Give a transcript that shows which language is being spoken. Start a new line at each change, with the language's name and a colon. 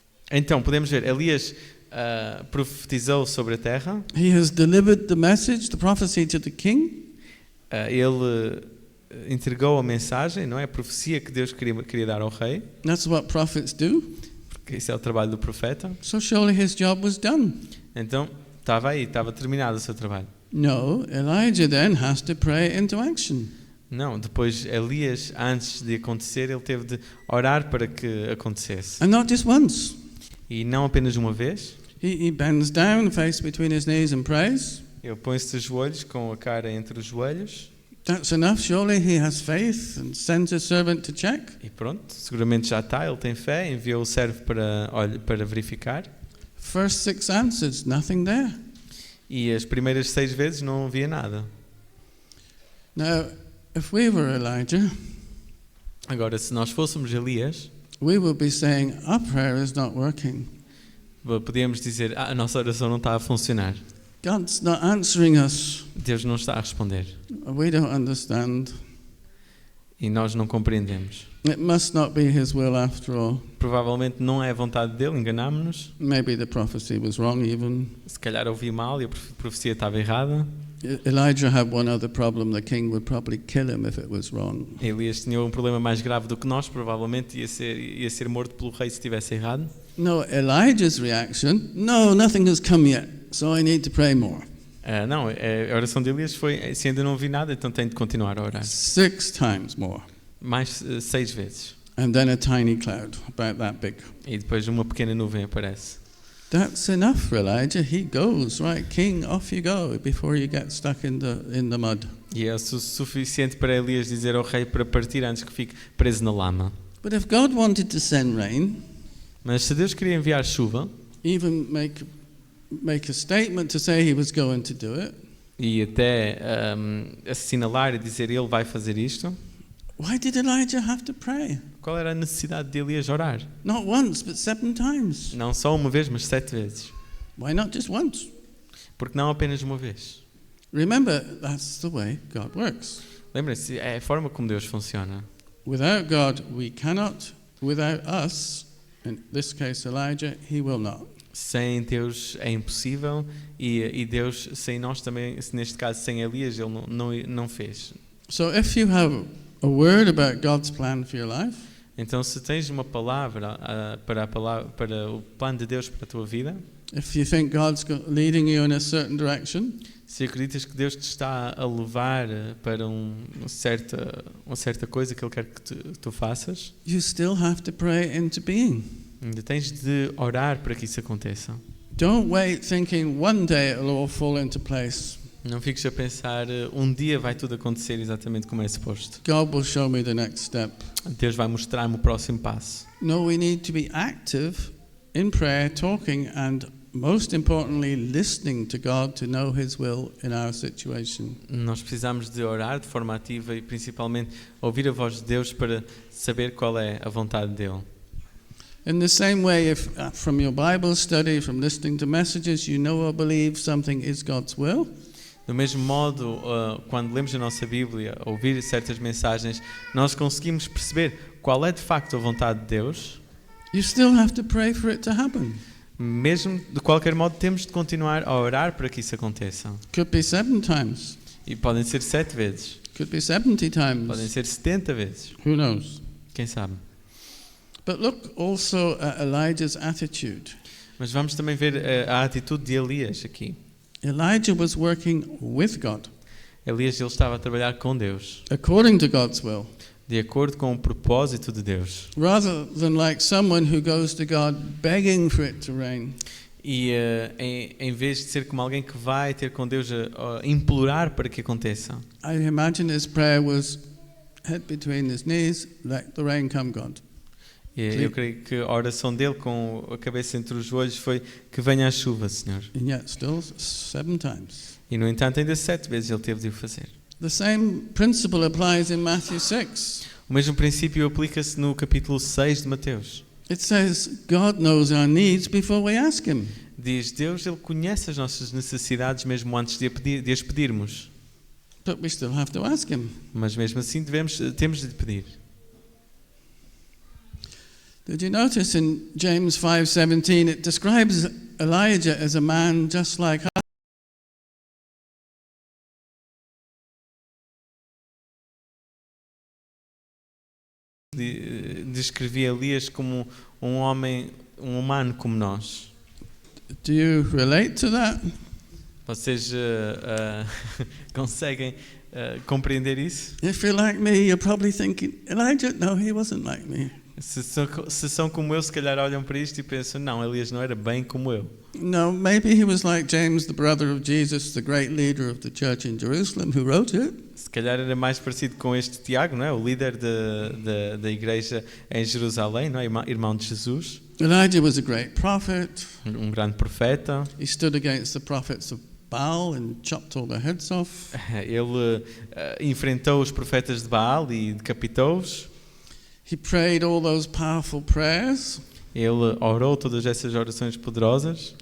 Portuguese: Então, podemos ver, Elias profetizou sobre a terra.
English: He has delivered the message, the prophecy to the king.
Portuguese: Ele entregou a mensagem, não é? A profecia que Deus queria dar ao rei.
English: That's what prophets do.
Portuguese: Porque isso é o trabalho do profeta.
English: So surely his job was done.
Portuguese: Então, estava terminado o seu trabalho.
English: No, Elijah then has to pray into action.
Portuguese: Não, depois Elias, antes de acontecer, ele teve de orar para que acontecesse.
English: And not just once.
Portuguese: E não apenas uma vez.
English: He bends down, face between his knees and prays.
Portuguese: Ele põe-se de joelhos, com a cara entre os joelhos.
English: That's enough. Surely he has faith and sends a servant to check.
Portuguese: E pronto, seguramente já está, ele tem fé, enviou o servo para verificar.
English: First 6 answers, nothing there.
Portuguese: E as primeiras 6 vezes não havia nada.
English: Now, if we were Elijah,
Portuguese: Agora, se nós fôssemos Elias,
English: we would be saying, our prayer is not working.
Portuguese: podíamos dizer, a nossa oração não está a funcionar.
English: God's not answering us.
Portuguese: Deus não está a responder.
English: We don't understand.
Portuguese: E nós não compreendemos.
English: It must not be his will after all.
Portuguese: Provavelmente não é a vontade dele, enganámos-nos.
English: Maybe the prophecy was wrong even.
Portuguese: Se calhar ouvi mal e a profecia estava errada.
English: Elijah had one other problem. The king would probably kill him if it was wrong.
Portuguese: Elias tinha um problema mais grave do que nós, provavelmente ia ser morto pelo rei se estivesse errado.
English: No, Elijah's reaction, no, nothing has come yet, so I need to pray more.
Portuguese: Não, a oração de Elias foi: se ainda não vi nada, então tenho de continuar a orar.
English: 6 times more.
Portuguese: Mais 6 vezes.
English: And then a tiny cloud, about that big.
Portuguese: E depois uma pequena nuvem aparece.
English: That's enough for Elijah. He goes, right, king, off you go, before you get stuck in the mud.
Portuguese: E é suficiente para Elias dizer ao rei para partir antes que fique preso na lama.
English: But if God wanted to send rain,
Portuguese: Mas se Deus queria enviar chuva,
English: even make a statement to say he was going to do it,
Portuguese: e até assinalar e dizer ele vai fazer isto,
English: why did Elijah have to pray?
Portuguese: qual era a necessidade de Elias orar?
English: Not once, but 7 times.
Portuguese: Não só uma vez, mas 7 vezes.
English: Why not just once?
Portuguese: Porque não apenas uma vez.
English: Remember, that's the way God works.
Portuguese: Lembrem-se, é a forma como Deus funciona.
English: Without God, we cannot. Without us, in this case Elijah, he will not.
Portuguese: Sem Deus é impossível, e Deus, sem nós também, neste caso sem Elias, ele não fez.
English: So if you have a word about God's plan for your life,
Portuguese: Então, se tens uma palavra para o plano de Deus para a tua vida,
English: if you think God's leading you in a certain direction,
Portuguese: se acreditas que Deus te está a levar para uma certa coisa que Ele quer que tu faças,
English: you still have to pray into being.
Portuguese: ainda tens de orar para que isso aconteça.
English: Don't wait thinking one day it'll all fall into place.
Portuguese: Não fiques a pensar, um dia vai tudo acontecer exatamente como é suposto.
English: God will show me the next step.
Portuguese: Deus vai mostrar-me o próximo passo.
English: No, we need to be active in prayer, talking, and most importantly, listening to God to know His will in our situation.
Portuguese: Nós precisamos de orar de forma ativa e principalmente ouvir a voz de Deus para saber qual é a vontade dele.
English: In the same way, if from your Bible study, from listening to messages, you know or believe something is God's will,
Portuguese: Do mesmo modo, quando lemos a nossa Bíblia, ouvir certas mensagens, nós conseguimos perceber qual é de facto a vontade de Deus.
English: you still have to pray for it to happen.
Portuguese: Mesmo, de qualquer modo, temos de continuar a orar para que isso aconteça.
English: Could be 7 times,
Portuguese: E podem ser 7 vezes,
English: could be 70 times.
Portuguese: ser 70 vezes,
English: Who knows?
Portuguese: quem sabe.
English: But look also at Elijah's attitude.
Portuguese: Mas vamos também ver a atitude de Elias aqui.
English: Elijah was working with God,
Portuguese: Elias, ele estava a trabalhar com Deus,
English: according to God's will,
Portuguese: de acordo com o propósito de Deus.
English: rather than like someone who goes to God begging for it to rain.
Portuguese: E em vez de ser como alguém que vai ter com Deus a implorar para que aconteça.
English: I imagine his prayer was head between his knees, let the rain come, God.
Portuguese: E eu creio que a oração dele com a cabeça entre os joelhos foi que venha a chuva, Senhor.
English: And yet still 7 times.
Portuguese: E no entanto ainda 7 vezes ele teve de o fazer.
English: The same principle applies in Matthew 6.
Portuguese: O mesmo princípio aplica-se no capítulo 6 de Mateus.
English: It says God knows our needs before we ask him.
Portuguese: Diz, Deus, Ele conhece as nossas necessidades mesmo antes de as pedirmos.
English: But we still have to ask him.
Portuguese: Mas mesmo assim temos de pedir.
English: Did you notice in James 5:17 it describes Elijah as a man just like us?
Portuguese: Descrevia Elias como um homem, um humano como nós.
English: Do you relate to that?
Portuguese: Vocês conseguem compreender isso?
English: If you're like me, you're probably thinking, Elijah, no, he wasn't like me.
Portuguese: Se são como eu, se calhar olham para isto e pensam, não, Elias não era bem como eu.
English: No, maybe he was like James, the brother of Jesus, the great leader of the church in Jerusalem, who wrote it.
Portuguese: Se calhar era mais parecido com este Tiago, não é? O líder da igreja em Jerusalém, não é? Irmão de Jesus.
English: Elijah was a great prophet.
Portuguese: Um grande profeta.
English: He stood against the prophets of Baal and chopped all their heads off.
Portuguese: Ele enfrentou os profetas de Baal e decapitou-os.
English: He prayed all those powerful prayers.
Portuguese: Ele orou todas essas orações poderosas.